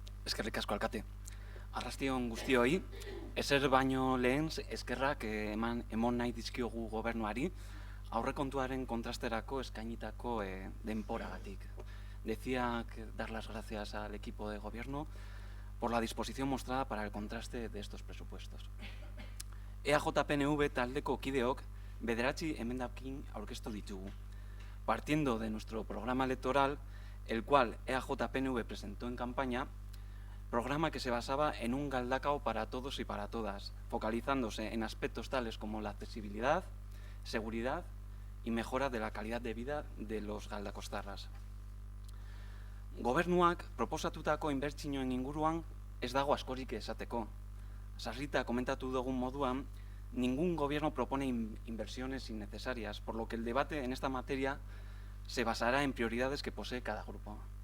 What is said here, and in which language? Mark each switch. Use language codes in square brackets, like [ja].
[eu] Eskerrik asko alkate. Arrastion guztioi, ezer baino lehen eskerrak emon nahi dizkiogu gobernuari aurrekontuaren kontrasterako eskainitako denporagatik. [es] Decía dar las gracias al equipo de gobierno por la disposición mostrada para el contraste de estos presupuestos. [eu] EAJ-PNV taldeko kideok bederatzi emendakin aurkeztu ditugu. [es] Partiendo de nuestro programa electoral, el cual EAJ-PNV presentó en campaña, programa que se basaba en un galdakao para todos y para todas, focalizándose en aspectos tales como la accesibilidad, seguridad y mejora de la calidad de vida de los galdakostarras. [eu] Gobernuak proposatutako inbertsioen inguruan ez dago askorik esateko. Sarrita komentatu dugun moduan, [es] ningún gobierno propone inversiones innecesarias, por lo que el debate en esta materia se basará en prioridades que posee cada grupo.